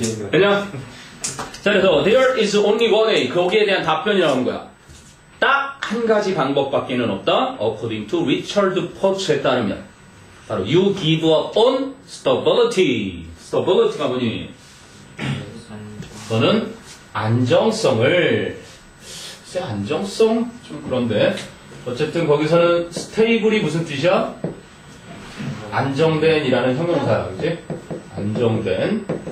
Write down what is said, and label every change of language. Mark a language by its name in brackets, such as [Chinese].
[Korean] 그냥 자 그래서 [English] there is only one way. [Korean] 거기에 대한 답변이 나오는 거야. 딱 한 가지 방법밖에는 없다. [English] According to Richard Porch [Korean] 에 따르면 바로 [English] you give up on stability. stability [Korean] 가 뭐니? 너는 안정성을 글쎄 안정성? 좀 그런데 어쨌든 거기서는 stable이 무슨 뜻이야? 안정된이라는 형용사야. 그치? 안정된.